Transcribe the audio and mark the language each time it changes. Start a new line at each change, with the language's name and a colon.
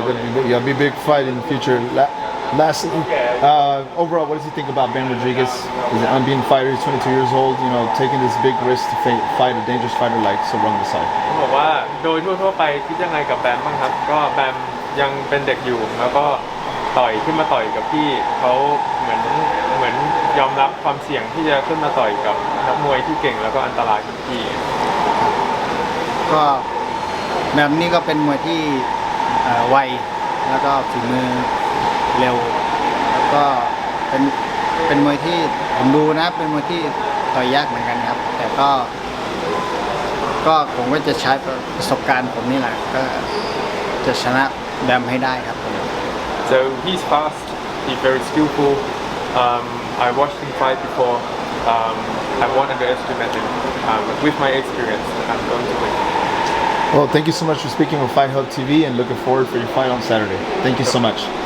English: That'll be a big fight in the future. Lastly, overall, what does he think about Bam Rodriguez? He's an unbeaten fighter. He's 22 years old. Taking this big risk to fight a dangerous fighter like Sor Rungvisai.
Thai: บอกว่าโดยทั่วไปคิดยังไงกับแบมบ้างครับก็แบมยังเป็นเด็กอยู่แล้วก็ขึ้นมาต่อยกับพี่เขาเหมือนยอมรับความเสี่ยงที่จะขึ้นมาต่อยกับนักมวยที่เก่งแล้วก็อันตรายของพี่ ก็แบมนี่ก็เป็นมวยที่ไวแล้วก็ฝีมือเร็วแล้วก็เป็นมวยที่ผมดูนะเป็นมวยที่ต่อยยากเหมือนกันครับแต่ก็ผมก็จะใช้ประสบการณ์ผมนี่แหละก็จะชนะแบมให้ได้ครับ
English: So he's fast, he's very skillful. I watched him fight before. I won't underestimate him. With my experience, I'm going to win. Well, thank you so much for speaking with Fight Hub TV and looking forward for your fight on Saturday. Thank you so much.